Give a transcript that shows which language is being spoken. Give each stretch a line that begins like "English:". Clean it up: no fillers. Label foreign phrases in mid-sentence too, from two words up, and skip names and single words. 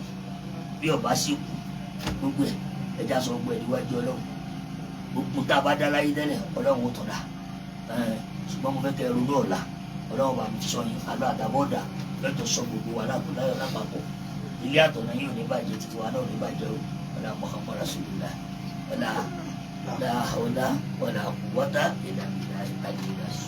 Yoruba: bí ọba sì kù gbogbo ẹ̀ ẹja sọ gbogbo ẹ̀ níwájú Ọlọ́run gbogbo tá a bá dá láyé tẹ́lẹ̀ Ọlọ́run ó tọ̀dá ṣùgbọ́n mo fẹ́ kẹ́ ronú ọ̀la Ọlọ́run bá mi sọ yìí alọ́ àdàbọ̀dà lọ́tọ̀ sọ gbogbo wa lápapọ̀ lápapọ̀ ilé àtọ̀nà yìí ò ní bàjẹ́ títí wa náà ò ní bàjẹ́ o
Arabic: ولا محمد رسول الله ولا حول ولا قوة إلا بالله.